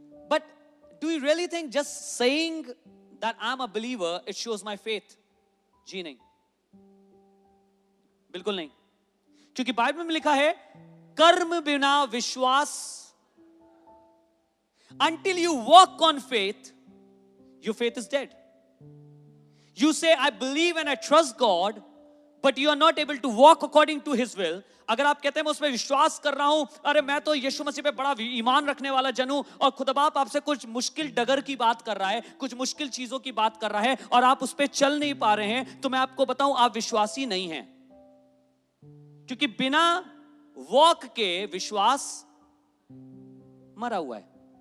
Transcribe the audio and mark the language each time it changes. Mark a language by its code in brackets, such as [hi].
[en] But do you really think just saying that I am a believer it shows my faith? [hi] जी नहीं, बिल्कुल नहीं, क्योंकि Bible में लिखा है कर्म बिना विश्वास, [en] until you walk on faith, your faith is dead. You say I believe and I trust God, but you are not able to walk according to his will. [hi] अगर आप कहते हैं मैं उस पर विश्वास कर रहा हूं, अरे मैं तो यीशु मसीह पे बड़ा ईमान रखने वाला जन हूं, और खुदा बाप आपसे कुछ मुश्किल डगर की बात कर रहा है, कुछ मुश्किल चीजों की बात कर रहा है, और आप उस पर चल नहीं पा रहे हैं, तो मैं आपको बताऊं आप विश्वासी नहीं हैं, क्योंकि बिना वॉक के विश्वास मरा हुआ है।